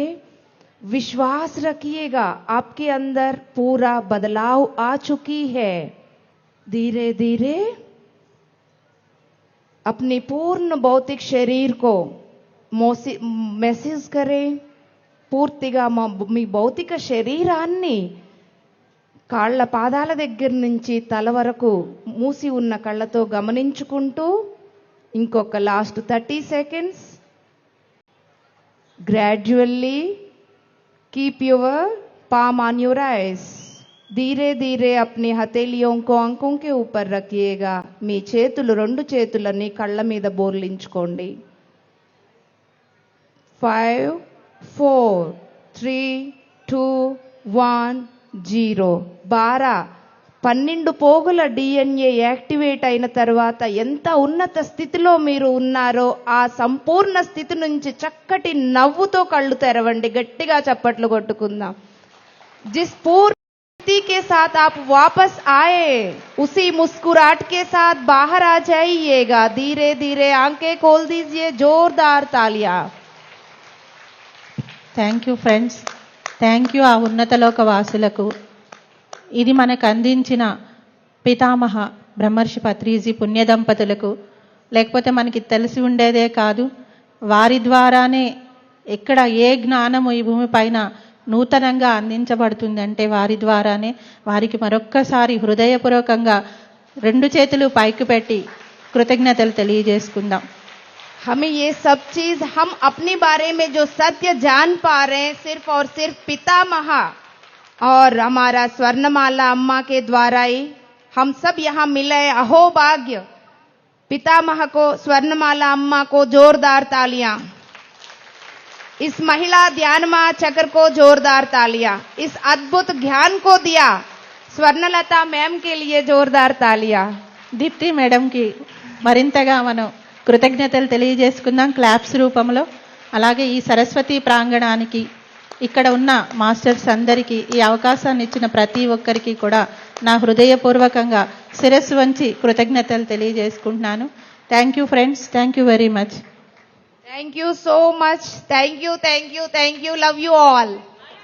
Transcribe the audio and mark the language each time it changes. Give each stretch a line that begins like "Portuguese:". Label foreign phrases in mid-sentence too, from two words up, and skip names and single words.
Hindi: विश्वास रखिएगा, आपके अंदर पूरा बदलाव आ चुकी है. धीरे धीरे अपनी पूर्ण भौतिक शरीर को मेसेज करे.
Telugu: పూర్తిగా మీ భౌతిక శరీరాన్ని కాళ్ళ పాదాల దగ్గర నుంచి తల వరకు మూసి ఉన్న కళ్ళతో గమనించుకుంటూ ఇంకొక లాస్ట్
English: 30 seconds gradually keep your palm on your eyes.
Hindi: धीरे धीरे अपनी हथेलियों को आंखों के ऊपर रखिएगा.
Telugu: మీ చేతులు, 2 చేతులని కళ్ళ మీద బోర్లించుకోండి. 5 4 3 2 1 0. 12 పోగుల డిఎన్ఏ యాక్టివేట్ అయిన తర్వాత ఎంత ఉన్నత స్థితిలో మీరు ఉన్నారో ఆ సంపూర్ణ స్థితి నుంచి చక్కటి నవ్వుతో కళ్ళు తెరవండి. గట్టిగా చప్పట్లు కొట్టుకుందాం.
Hindi: जिस पूर्ण स्थिति के साथ आप वापस आए, उसी मुस्कुराहट के साथ बाहर आ जाइएगा। धीरे धीरे आंखें खोल दीजिए, जोरदार तालियां।
English: Thank you friends,
Telugu: థ్యాంక్ యూ ఆ ఉన్నతలోక వాసులకు. ఇది మనకు అందించిన పితామహ బ్రహ్మర్షి పత్రిజీ పుణ్య దంపతులకు, లేకపోతే మనకి తెలిసి ఉండేదే కాదు, వారి ద్వారానే ఎక్కడ ఏ జ్ఞానము ఈ భూమి పైన నూతనంగా అందించబడుతుంది అంటే వారి ద్వారానే. వారికి మరొక్కసారి హృదయపూర్వకంగా రెండు చేతులు పైకి పెట్టి కృతజ్ఞతలు తెలియజేసుకుందాం.
Hindi: हमें ये सब चीज हम अपने बारे में जो सत्य जान पा रहे हैं सिर्फ और सिर्फ पितामह और हमारा स्वर्णमाला अम्मा के द्वारा ही हम सब यहाँ मिले। अहो भाग्य। पितामह को, स्वर्णमाला अम्मा को जोरदार तालियां। इस महिला ध्यान महाचक्र को जोरदार तालियां। इस अद्भुत ज्ञान को दिया स्वर्णलता मैम के लिए जोरदार तालियां।
Telugu: దీప్తి మేడంకి మరింతగా మనం కృతజ్ఞతలు తెలియజేసుకుందాం క్లాప్స్ రూపంలో. అలాగే ఈ సరస్వతి ప్రాంగణానికి, ఇక్కడ ఉన్న మాస్టర్స్ అందరికీ, ఈ అవకాశాన్ని ఇచ్చిన ప్రతి ఒక్కరికి కూడా నా హృదయపూర్వకంగా శిరస్సు వంచి కృతజ్ఞతలు తెలియజేసుకుంటున్నాను.
English: Thank you friends, Thank you very much. Thank you so much. Thank you, thank you, thank you. Love you all.